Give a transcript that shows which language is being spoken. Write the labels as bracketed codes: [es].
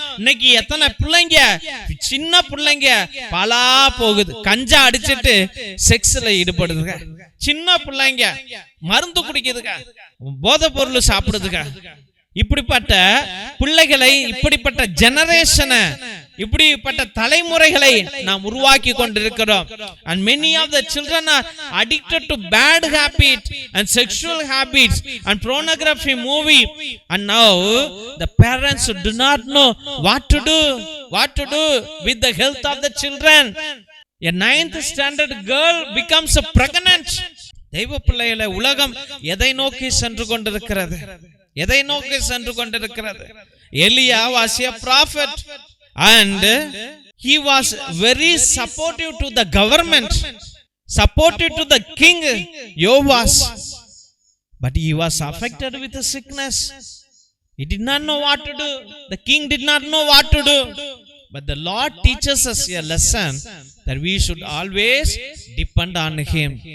[ta] இன்னைக்கு எத்தனை பிள்ளைங்க, சின்ன பிள்ளைங்க பலா போகுது, கஞ்சா அடிச்சிட்டு செக்ஸ்ல ஈடுபடுதுங்க. சின்ன பிள்ளைங்க மருந்து குடிக்குதுங்க, போதை பொருள் சாப்பிடுதுங்க. இப்படிப்பட்ட பிள்ளைகளை, இப்படிப்பட்ட ஜெனரேஷனை, இப்படிப்பட்ட தலைமுறைகளை நாம் உருவாக்கி கொண்டிருக்கிறோம். [en] And many of the children are addicted to bad habits and sexual habits and pornography movie. And now the parents do not know what to do with the health of the children. A 9th standard girl becomes pregnant. [ta] தெய்வ பிள்ளைகளை, உலகம் எதை நோக்கி சென்று கொண்டிருக்கிறது? எதை நோக்கி சென்று கொண்டிருக்கிறது? [en] Elijah was a prophet and he was very supportive to the government, supportive to the king Yoas, but he was affected with the sickness. He did not know what to do. The king did not know what to do. But the Lord teaches us a lesson that we should always depend on him.